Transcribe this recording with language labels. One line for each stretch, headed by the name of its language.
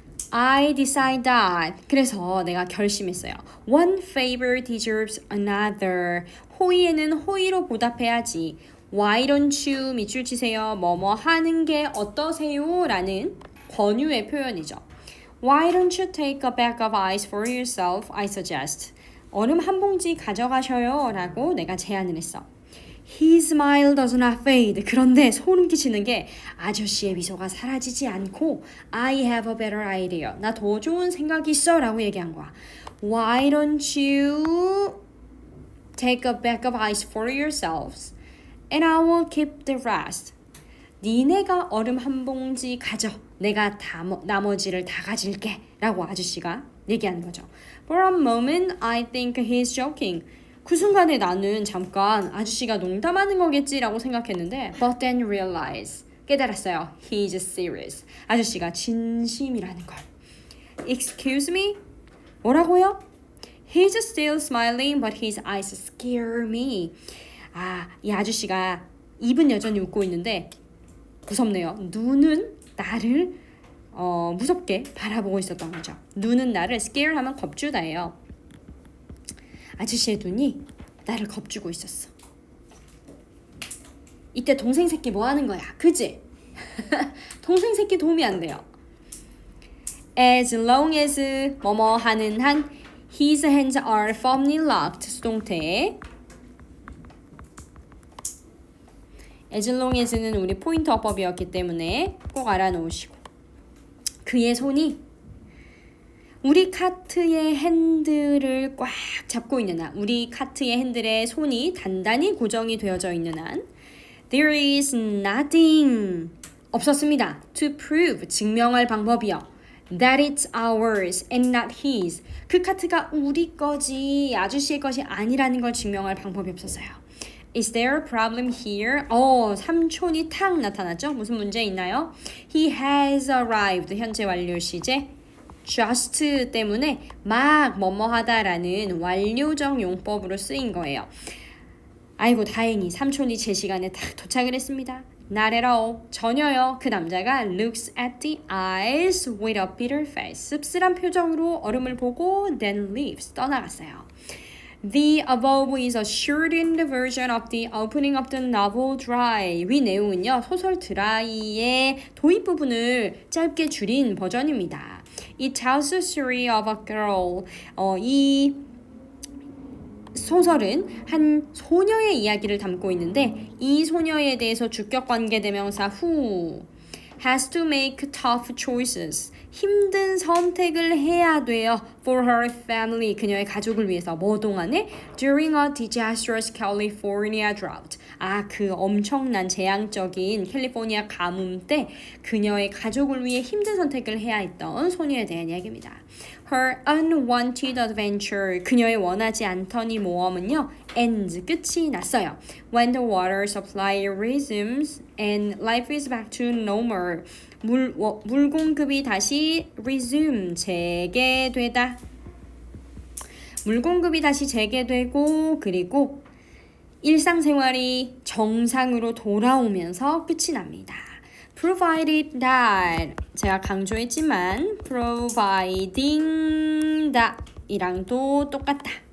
English: I decide that.
Korean: 그래서 내가 결심했어요.
English: One favor deserves another.
Korean: 호의에는 호의로 보답해야지.
English: Why don't you
Korean: 밑줄 치세요. 뭐뭐 하는 게 어떠세요? 라는 권유의 표현이죠.
English: Why don't you take a bag of ice for yourself? I suggest.
Korean: 얼음 한 봉지 가져가셔요. 라고 내가 제안을 했어.
English: His smile does not fade.
Korean: 그런데 소름 끼치는 게 아저씨의 미소가 사라지지 않고
English: I have a better idea.
Korean: 나 더 좋은 생각이 있어. 라고 얘기한 거야.
English: Why don't you take a bag of ice for yourselves and I will keep the rest.
Korean: 니네가 얼음 한 봉지 가져. 내가 나머지를 다 가질게. 라고 아저씨가 얘기하는 거죠.
English: For a moment I think he's joking.
Korean: 그 순간에 나는 잠깐 아저씨가 농담하는 거겠지라고 생각했는데
English: But then realize
Korean: 깨달았어요.
English: He's serious.
Korean: 아저씨가 진심이라는 걸.
English: Excuse me?
Korean: 뭐라고요?
English: He's still smiling but his eyes scare me.
Korean: 이 아저씨가 입은 여전히 웃고 있는데 무섭네요. 눈은 나를 무섭게 바라보고 있었던 거죠. 눈은 나를 scare 하면 겁주다예요. 아저씨의 눈이 나를 겁주고 있었어. 이때 동생 새끼 뭐 하는 거야? 그지? 동생 새끼 도움이 안 돼요.
English: As long as
Korean: 뭐뭐 하는 한
English: his hands are firmly locked.
Korean: 수동태. As long as는 우리 포인트 어법이었기 때문에 꼭 알아놓으시고 그의 손이 우리 카트의 핸들을 꽉 잡고 있는 한, 우리 카트의 핸들에 손이 단단히 고정이 되어져 있는 한
English: There is nothing
Korean: 없었습니다.
English: To prove
Korean: 증명할 방법이요.
English: That it's ours and not his.
Korean: 그 카트가 우리 거지 아저씨의 것이 아니라는 걸 증명할 방법이 없었어요.
English: Is there a problem here?
Korean: 삼촌이 탁 나타났죠? 무슨 문제 있나요?
English: He has arrived.
Korean: 현재 완료 시제. just 때문에 막 뭐뭐하다라는 완료적 용법으로 쓰인 거예요. 아이고 다행히 삼촌이 제 시간에 딱 도착을 했습니다.
English: Not at all.
Korean: 전혀요. 그 남자가
English: looks at the eyes with a bitter face.
Korean: 씁쓸한 표정으로 얼음을 보고
English: then leaves.
Korean: 떠나갔어요.
English: The above is a shortened version of the opening of the novel Dry.
Korean: 위 내용은요. 소설 드라이의 도입 부분을 짧게 줄인 버전입니다.
English: It tells the story of a girl.
Korean: 이 소설은 한 소녀의 이야기를 담고 있는데 이 소녀에 대해서 주격 관계대명사
English: who has to make tough choices.
Korean: 힘든 선택을 해야 돼요.
English: For her family.
Korean: 그녀의 가족을 위해서. 뭐 동안에?
English: During a disastrous California drought.
Korean: 그 엄청난 재앙적인 캘리포니아 가뭄 때 그녀의 가족을 위해 힘든 선택을 해야 했던 소녀에 대한 이야기입니다.
English: Her unwanted adventure.
Korean: 그녀의 원하지 않던 이 모험은요.
English: ends.
Korean: 끝이 났어요.
English: When the water supply resumes and life is back to normal.
Korean: 물 공급이 다시 resume. 재개되다. 물 공급이 다시 재개되고 그리고 일상생활이 정상으로 돌아오면서 끝이 납니다. Provided that 제가 강조했지만 providing that 이랑도 똑같다.